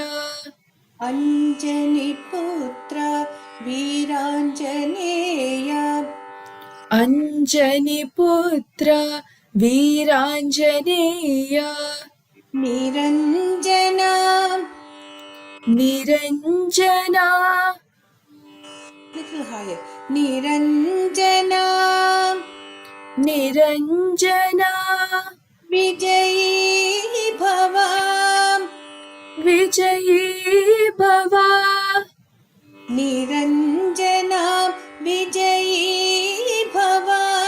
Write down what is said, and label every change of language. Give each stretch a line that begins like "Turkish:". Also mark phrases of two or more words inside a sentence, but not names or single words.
Sanskrit: Anjani Putra, Veeranjaneya, Anjani Putra, Veeranjaneya, Niranjana. Niranjana.
English: Little higher.
Sanskrit: Niranjana. Niranjana. Vijayi Bhava. Vijayi Bhava. Niranjana Vijayi Bhava.